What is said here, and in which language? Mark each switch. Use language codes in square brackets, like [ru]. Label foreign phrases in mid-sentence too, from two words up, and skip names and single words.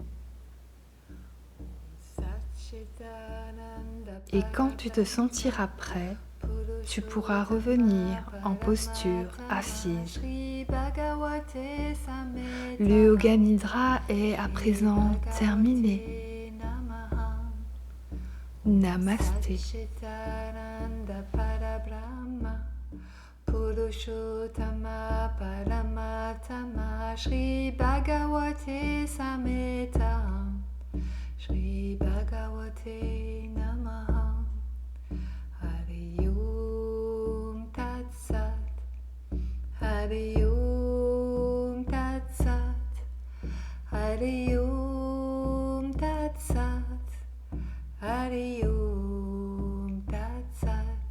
[fr] Et quand tu te sentiras prêt, tu pourras revenir en posture assise. Le Yoga Nidra est à présent terminé. Namasté. [sa] Purushottama Paramatama Shri Bhagavate Sameta Shri Bhagavate Namaha Hari Om Tat Sat Hari Om Tat Sat Hari Om Tat Sat Hari Om Tat Sat.